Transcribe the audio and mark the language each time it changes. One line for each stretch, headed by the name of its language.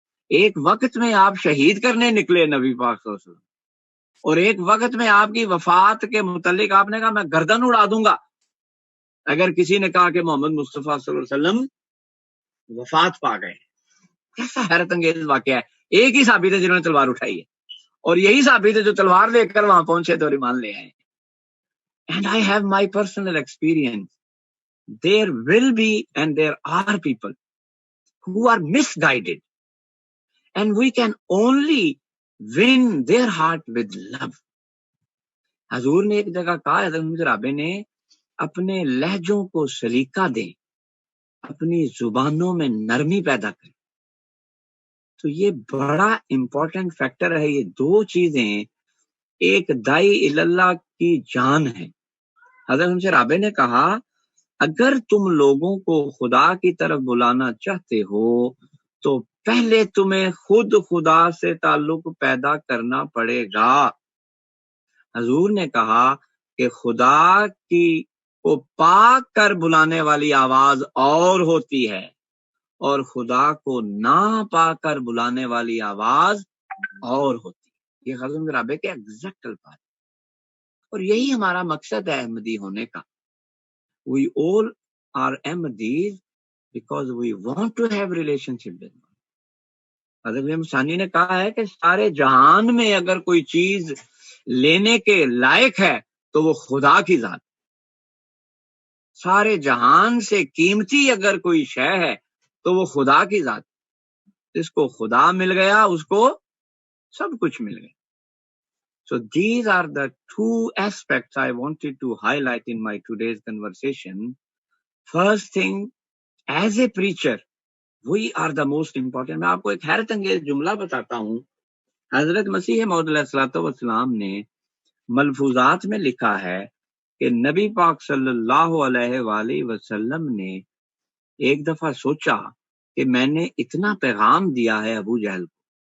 Urdu: ایک وقت میں آپ شہید کرنے نکلے نبی پاک صلی اللہ علیہ وسلم, اور ایک وقت میں آپ کی وفات کے متعلق آپ نے کہا میں گردن اڑا دوں گا اگر کسی نے کہا کہ محمد مصطفیٰ صلی اللہ علیہ وسلم وفات پا گئے. کیسا حیرت انگیز واقعہ ہے. ایک ہی صحابی تھے جنہوں نے تلوار اٹھائی ہے, اور یہی صحابی تھے جو تلوار لے کر وہاں پہنچے تو ایمان لے آئے.
English: And I have my personal experience. There will be and there are people who are misguided, and we can only win their heart with love.
Urdu: حضور نے ایک جگہ کہا, حضرت رابع نے, اپنے لہجوں کو سلیقہ دیں, اپنی زبانوں میں نرمی پیدا کریں. تو یہ بڑا امپورٹنٹ فیکٹر ہے. یہ دو چیزیں ایک دائی اللہ کی جان ہے. حضرت رابع نے کہا اگر تم لوگوں کو خدا کی طرف بلانا چاہتے ہو تو پہلے تمہیں خود خدا سے تعلق پیدا کرنا پڑے گا. حضور نے کہا کہ خدا کی کو پاک کر بلانے والی آواز اور ہوتی ہے اور خدا کو نہ پا کر بلانے والی آواز اور ہوتی ہے. یہ حضرت رابع کے ایگزیکٹ الفاظ, اور یہی ہمارا مقصد ہے احمدی ہونے کا.
English: We all are Ahmadis because we want to have relationship with God.
Urdu: حضرت امام ثانی نے کہا ہے کہ سارے جہان میں اگر کوئی چیز لینے کے لائق ہے تو وہ خدا کی ذات. سارے جہان سے قیمتی اگر کوئی شے ہے تو وہ خدا کی ذات. جس کو خدا مل گیا اس کو سب کچھ مل گیا.
English: So these are the two aspects I wanted to highlight in my today's conversation. First thing, as a preacher, we are the most important.
Urdu: میں آپ کو ایک حیرت انگیز جملہ بتاتا ہوں. حضرت مسیح موعود علیہ الصلوۃ والسلام نے ملفوظات میں لکھا ہے کہ نبی پاک صلی اللہ علیہ وآلہ وسلم نے ایک دفعہ سوچا کہ میں نے اتنا پیغام دیا ہے ابو جہل کو.